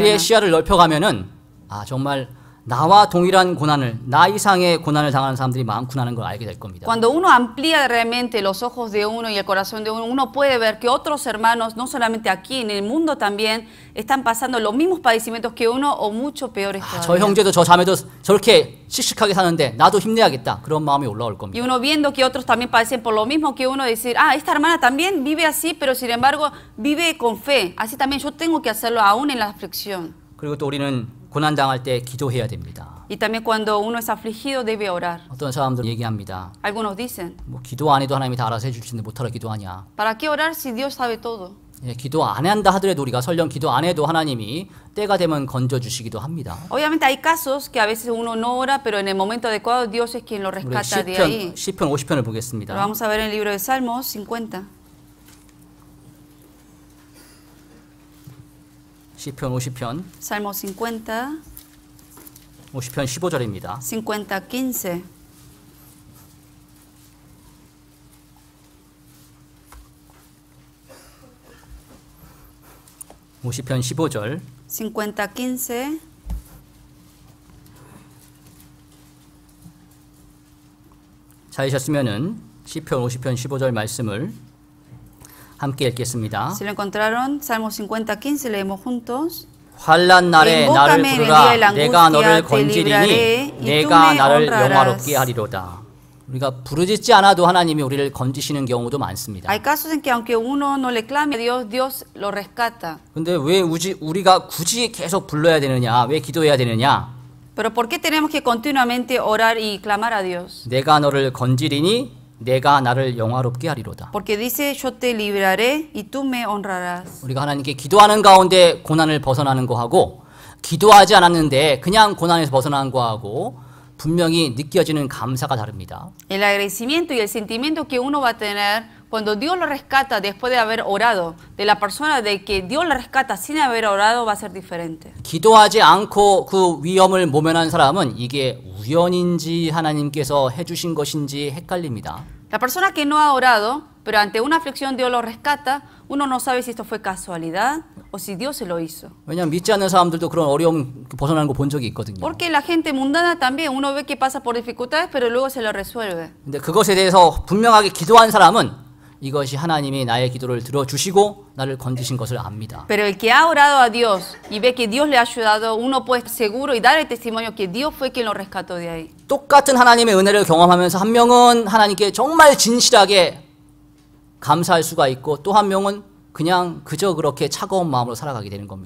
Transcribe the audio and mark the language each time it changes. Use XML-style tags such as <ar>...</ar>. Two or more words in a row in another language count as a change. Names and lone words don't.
<ko>우리의 시야를 넓혀가면은 정말 나와 동일한 고난을 나 이상의 고난을 당하는 사람들이 많구나는 걸 알게 될 겁니다.</ko> <es>Cuando uno amplía realmente los ojos de uno y el corazón de uno, uno puede ver que otros hermanos, no solamente aquí, en el mundo también, están pasando los mismos padecimientos que uno o mucho peores</es> <ko>저</ko> <es>todavía.</es> <ko>형제도 저 자매도 저렇게 씩씩하게 사는데 나도 힘내야겠다. 그런 마음이 올라올</ko> <es>Y</es> <ko>겁니다.</ko> <es>uno viendo que otros también padecen por lo mismo que uno, decir, esta hermana también vive así, pero sin embargo vive con fe. Así también yo tengo que hacerlo aún en la aflicción.</es> <ko>그리고 또 우리는 고난 당할 때 기도해야 됩니다.</ko> <es>Y también cuando uno es afligido debe orar.</es> <ko>어떤 사람들 얘기합니다.</ko> <es>Algunos dicen,</es> <ko>뭐 기도 안 해도 하나님이 다 알아서 해줄 텐데 못하러 기도하냐.</ko> <es>¿para qué orar si Dios sabe todo?</es> <ko>예, 기도 안 한다 하더라도 우리가 설령 기도 안 해도 하나님이 때가 되면 건져 주시기도 합니다.</ko> <es>Obviamente hay casos que a veces uno no ora, pero en el momento adecuado Dios es quien lo</es> <ko>우리</ko> <es>rescata de ahí.</es> <ko>시편 50편을</ko> <es>Lo</es> <ko>보겠습니다.</ko> <es>vamos a ver en el libro de Salmos 50.</es> <ko>시편 50편</ko> <es>Salmos 50,</es> <ko>50편 15절입니다.</ko> <es>50:15.</es> <ko>(50편) 15절</ko> <es>50:15.</es> <ko>찾으셨으면은 시편 50편 15절 말씀을 함께 읽겠습니다.</ko> <es>Si lo encontraron, Salmos 50:15, leemos juntos.</es> <ko>환난 날에 나를</ko> <es>Invócame en el día de</es> <ko>부르라.</ko> <es>la</es> <ko>내가</ko> <es>angustia,</es> <ko>너를</ko> <es>te</es> <ko>건지리니</ko> <es>libraré, y tú</es> <ko>내가</ko> <es>me</es> <ko>나를</ko> <es>honrarás.</es> <ko>영화롭게 하리로다. 우리가 부르짖지 않아도 하나님이 우리를 건지시는 경우도 많습니다.</ko> <es>Hay casos en que aunque uno no le clame a Dios, Dios lo rescata.</es> <ko>근데 왜 우리가 굳이 계속 불러야 되느냐? 왜 기도해야 되느냐?</ko> <es>Pero ¿por qué tenemos que continuamente orar y clamar a Dios?</es> <ko>내가 너를 건지리니 내가 나를 영화롭게 하리로다.</ko> <es>Porque dice, yo te libraré y tú me honrarás.</es> <ko>우리가 하나님께 기도하는 가운데 고난을 벗어나는 거하고 기도하지 않았는데 그냥 고난에서 벗어난 거하고 분명히 느껴지는 감사가 다릅니다.</ko> <es>El agradecimiento y el sentimiento que uno va a tener cuando Dios lo rescata después de haber orado, de la persona de que Dios lo rescata sin haber orado, va a ser diferente.</es> <ko>기도하지 않고 그 위험을 모면한 사람은 이게 우연인지 하나님께서 해주신 것인지 헷갈립니다.</ko> <es>La persona que no ha orado, pero ante una aflicción Dios lo rescata, uno no sabe si esto fue casualidad o si Dios se lo hizo.</es> <ko>왜냐하면 믿지 않는 사람들도 그런 어려움 벗어나는 거 본 적이 있거든요.</ko> <es>Porque la gente mundana también, uno ve que pasa por dificultades, pero luego se lo resuelve.</es> <ko>근데 그것에 대해서 분명하게 기도한 사람은 이것이 하나님이 나의 기도를 들어주시고 나를 건지신 것을 압니다.</ko> <es>Pero el que ha orado a Dios y ve que Dios le ha ayudado, uno puede estar seguro y dar el testimonio que Dios fue quien lo rescató de ahí.</es> <ko>똑같은 하나님의 은혜를 경험하면서 한 명은 하나님께 정말 진실하게 감사할 수가 있고 또 한 명은 그냥 그저 그렇게 차가운 마음으로 살아가게 되는 겁니다.</ko>